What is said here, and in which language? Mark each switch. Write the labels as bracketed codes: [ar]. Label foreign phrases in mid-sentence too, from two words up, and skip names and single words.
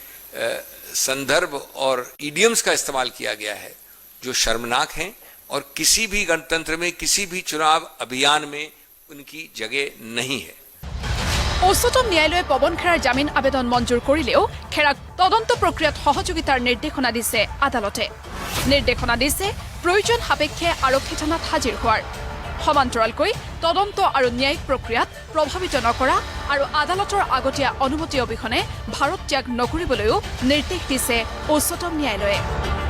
[hi] संदर्भ और इडियम्स का इस्तेमाल किया गया है जो शर्मनाक हैं और किसी भी गणतंत्र में किसी भी चुनाव अभियान में उनकी जगह नहीं है [as] উচ্চতম ন্যায়ালয়ে পৱন খেৰাৰ জামিন আবেদন মঞ্জুৰ কৰিলেও খেৰাক তদন্ত প্ৰক্ৰিয়াত সহযোগিতাৰ নিৰ্দেশনা দিছে আদালতে নিৰ্দেশনা দিছে প্ৰয়োজন সাপেক্ষে আৰক্ষী থানাত হাজিৰ হোৱাৰ সমান্তৰালকৈ তদন্ত আৰু ন্যায়িক প্ৰক্ৰিয়াত প্ৰভাৱিত নকৰা আৰু আদালতৰ আগতীয়া অনুমতি অবিহনে ভাৰত ত্যাগ নকৰিবলৈও নিৰ্দেশ দিছে উচ্চতম ন্যায়ালয়ে